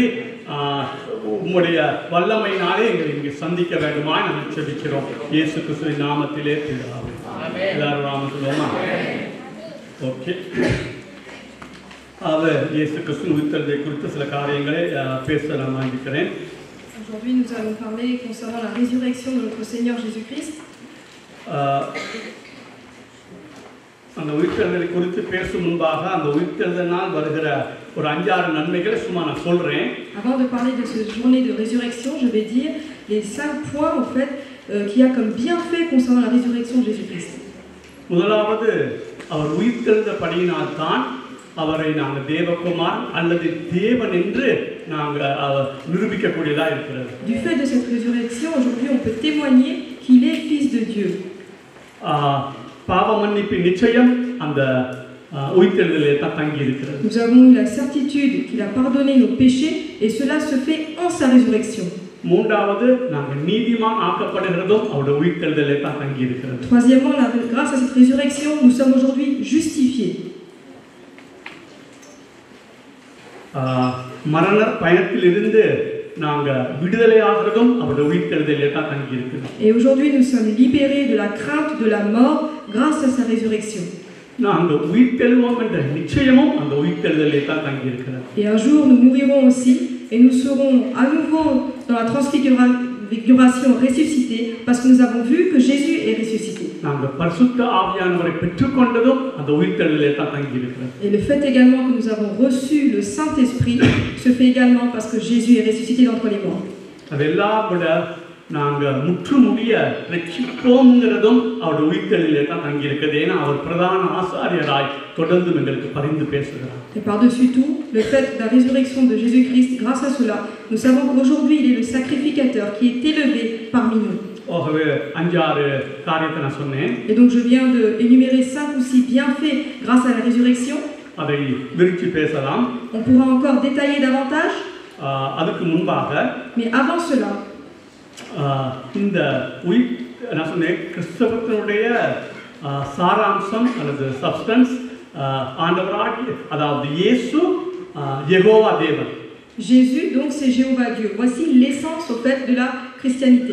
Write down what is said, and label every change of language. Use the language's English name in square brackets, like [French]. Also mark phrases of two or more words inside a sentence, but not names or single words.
[Tamil] உம்முடைய வல்லமையினாலே எங்களை இங்கே சந்திக்க வேண்டுமாய் நாங்கள் செபிக்கிறோம். இயேசு கிறிஸ்துவின் நாமத்திலே பிதாவே. எல்லாரும் நாம சொல்லுவோமா? ஓகே. அவர் இயேசு கிறிஸ்து உயிர்த்தெழுதலை குறித்து சில காரியங்களை பேச நான் வாங்கிக்கிறேன். [French] Aujourd'hui, nous allons parler concernant la résurrection de notre Seigneur Jésus-Christ. [Tamil] அந்த உயிர்த்தெழுதலை குறித்து பேசும் முன்பாக அந்த உயிர்த்தெழுதலினால் வருகிற ஒரு 5-6 நன்மைகளை சும்மா நான் சொல்றேன். [French] Avant de parler de cette journée de résurrection, je vais dire les 5 points en fait qu'il y a comme bienfait concernant la résurrection de Jésus-Christ. [Tamil] முதலாவது, அவர் உயிர்த்தெழுந்தபடியினால் தான் அவரை நாங்கள் தேவகுமார் அல்லது தேவன் என்று நாங்கள் நிரூபிக்கக்கூடியதா இருக்கிறது. [French] Du fait de cette résurrection, aujourd'hui on peut témoigner qu'il est fils de Dieu. [Tamil] பாவ மன்னிப்பின் நிச்சயம் அந்த உயிர்த்தெழுதலிலே தான் தங்கி இருக்கிறது. [French] Nous avons eu la certitude qu'il a pardonné nos péchés et cela se fait en sa résurrection. [Tamil] மூன்றாவது, நாங்கள் நீதிமான் ஆக்கப்படுகிறதும் அவருடைய உயிர்த்தெழுதலிலே தான் தங்கி இருக்கிறது. [French] Troisièmement, grâce à cette résurrection, nous sommes aujourd'hui justifiés. [Tamil] மரண பயணத்திலிருந்து நாங்கள் விடுதலை ஆகிறதும் அவருடைய உயிர்த்தெழுதலிலே தான் தங்கி இருக்கிறது. [French] Et aujourd'hui nous sommes libérés de la crainte de la mort grâce à sa résurrection. [Tamil] நாங்கள் உயிர்த்தெழுவோம் என்ற நிச்சயமும் அந்த உயிர்த்தெழுதலிலே தான் தங்கி இருக்கிறது. [French] Et un jour nous mourirons aussi et nous serons à nouveau dans la transfiguration ressuscités parce que nous avons vu que Jésus est ressuscité. [Tamil] நாங்கள் பரிசுத்த ஆவியானவரை பெற்றுக்கொண்டதும் அந்த உயிர்த்தெழுதலிலே தான் தங்கி இருக்கிறது. [French] Et le fait également que nous avons reçu le Saint-Esprit se fait également parce que Jésus est ressuscité d'entre les morts. [Tamil] அதெல்லாம் விட நாங்கள் முற்றுமுடிய ரட்சிப்போங்கிறதும் அவருடைய உயிர்த்தெழுதலிலே தான் தங்கி இருக்கிறது. ஏன்னா அவர் பிரதான ஆசாரியராய் தொடர்ந்து எங்களுக்கு பரிந்து பேசுகிறார். [French] Et par-dessus tout, le fait de la résurrection de Jésus-Christ, grâce à cela, nous savons qu'aujourd'hui il est le sacrificateur qui est élevé parmi nous. [Tamil] ஆகவே 5-6 காரியத்தை நான் சொன்னேன். [French] Et donc je viens de énumérer 5 ou 6 bienfaits grâce à la résurrection. [Tamil] அதை விரிச்சு பேசலாம். [French] On pourra encore détailler davantage. [Tamil] அதுக்கு முன்பாக, [French] mais avant cela, [Tamil] இந்த நான் சொன்னேன் கிறிஸ்தவத்தினுடைய சாராம்சம் அல்லது சப்ஸ்டன்ஸ் ஆண்டவராகிய, அதாவது இயேசு யெகோவா தேவன். [French] Jésus donc c'est Jéhovah Dieu. Voici l'essence au fait de la christianité.